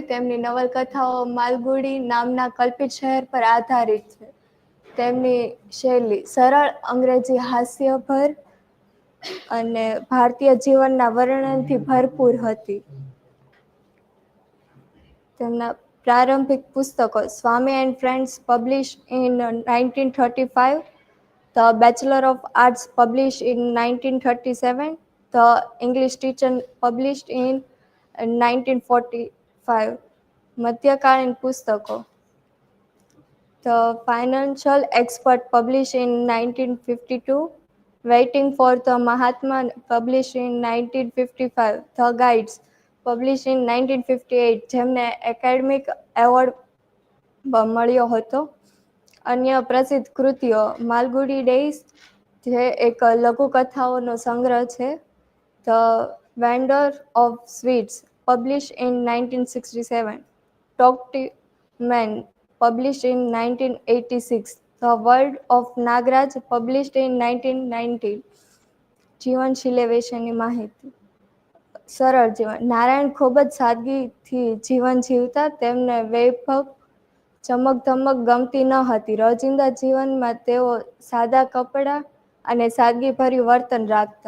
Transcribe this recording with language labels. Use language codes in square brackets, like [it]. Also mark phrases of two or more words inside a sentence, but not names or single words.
[gu] તેમની નવલકથાઓ માલગુડી નામના કલ્પિત શહેર પર આધારિત છે. તેમની શૈલી સરળ, અંગ્રેજી હાસ્યભર અને ભારતીય જીવનના વર્ણનથી ભરપૂર હતી. તેમના પ્રારંભિક પુસ્તકો [en] સ્વામી એન્ડ ફ્રેન્ડ્સ published in 1935, The Bachelor of Arts published in 1937, The English Teacher published in 1945. [gu] મધ્યકાલીન પુસ્તકો [en] The Financial Expert published in 1952, Waiting for the Mahatma published in 1955, The Guides published in 1958, [gu] જેમને એકેડમિક એવોર્ડ મળ્યો હતો. અન્ય પ્રસિદ્ધ કૃતિઓ માલગુડી ડેઝ, જે એક લઘુકથાઓનો સંગ્રહ છે. [en] The Vendor of Sweets published in 1967, Talk to Man published in 1986, The World of Nagraj published in 1990. [gu] જીવનશૈલી વિશેની માહિતી. સરળ જીવન. નારાયણ ખૂબ જ સાદગીથી જીવન જીવતા. તેમને વૈભવ, ચમકધમક ગમતી ન હતી. રોજિંદા જીવનમાં તેઓ સાદા કપડાં અને સાદગીભર્યું વર્તન રાખતા.